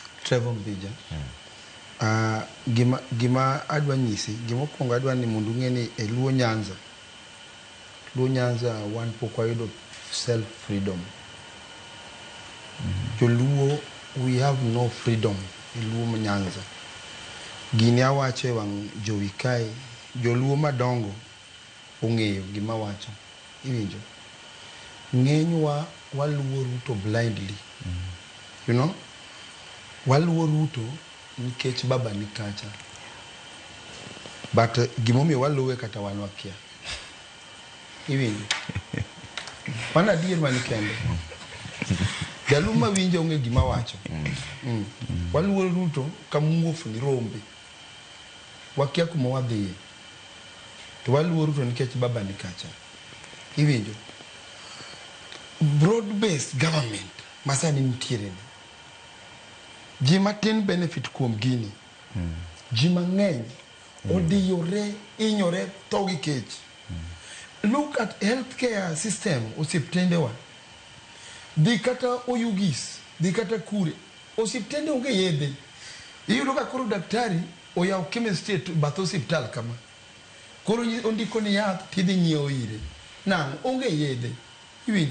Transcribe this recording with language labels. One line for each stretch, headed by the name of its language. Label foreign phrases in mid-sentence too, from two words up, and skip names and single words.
Luo (Kenya and Tanzania): Trevor Mbija. Gima adwa nyisi, gima okuongo adwa ni mondo ung'e ni e Luo Nyanza wan pok wayudo
English: self freedom.
Luo (Kenya and Tanzania): Joluo,
English: we have no freedom e Luo Nyanza.
Luo (Kenya and Tanzania): Gini awacho e wang' jowi kae, joluo madongo ong'eyo gima wacho. Iwinjo? Ng'enywa waluo Ruto blindly.
English: You know?
Luo (Kenya and Tanzania): Waluo Ruto nikech baba ni kacha. But gimomiyo waluwe kata wan wakia. Iwinjo? Wana adier mani kende. Jaluo mawinjo ong'e gima wacho. Waluo Ruto kamuofu ni rombe. Wakia kuma wadhiye. To waluo Ruto nikech baba ni kacha. Iwinjo?
English: Broad-based government
Luo (Kenya and Tanzania): masani nitiere ni. Ji matin benefit kuom gini. Ji mang'eny odiyore, inyore, togi kech.
English: Look at healthcare system
Luo (Kenya and Tanzania): osiptendewa. Dhi kata Oyugis, dhi kata kure. Osiptende onge yedhe. Iyudo ka koro daktari oyaw chemistry bath osiptal kama. Koro ondiko ni yath tidhi nyiewo ire. Nang' onge yedhe. Iwinjo?